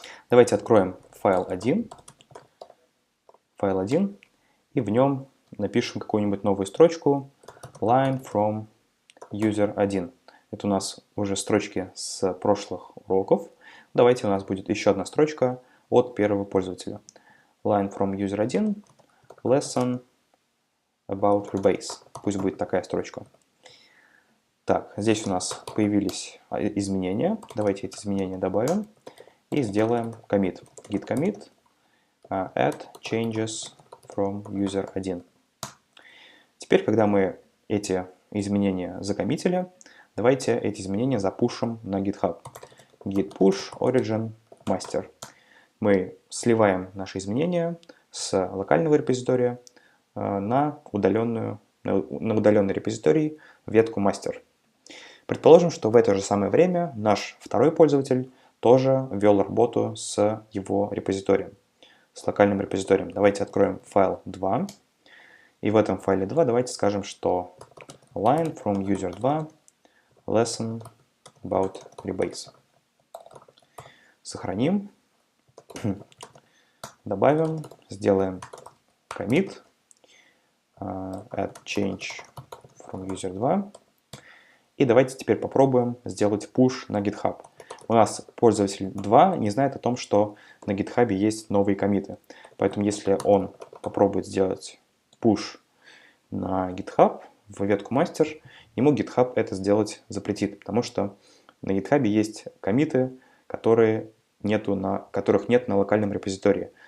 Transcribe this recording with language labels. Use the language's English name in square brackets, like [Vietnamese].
[Russian] Давайте откроем файл 1 и в нем напишем какую-нибудь новую строчку [English] line from user 1. [Russian] Это у нас уже строчки с прошлых уроков. Давайте у нас будет еще одна строчка от первого пользователя. [English] Line from user 1, lesson about rebase. [Russian] Пусть будет такая строчка. Так, здесь у нас появились изменения. Давайте эти изменения добавим и сделаем commit. [English] Git commit add changes from user 1. [Russian] Теперь, когда мы эти изменения закоммитили, давайте эти изменения запушим на GitHub. [English] Git push origin master. [Russian] Мы сливаем наши изменения с локального репозитория на удаленный репозиторий ветку master. Предположим, что в это же самое время наш второй пользователь тоже ввел работу с его репозиторием, с локальным репозиторием. Давайте откроем файл 2. И в этом файле 2 давайте скажем, что [English] line from user 2 lesson about rebase. [Russian] Сохраним. Добавим, сделаем commit [English] add change from user 2. [Russian] И давайте теперь попробуем сделать push на GitHub. У нас пользователь 2 не знает о том, что на GitHub есть новые коммиты. Поэтому если он попробует сделать push на GitHub в ветку мастер, ему GitHub это сделать запретит, потому что на GitHub есть коммиты, которых нет на локальном репозитории.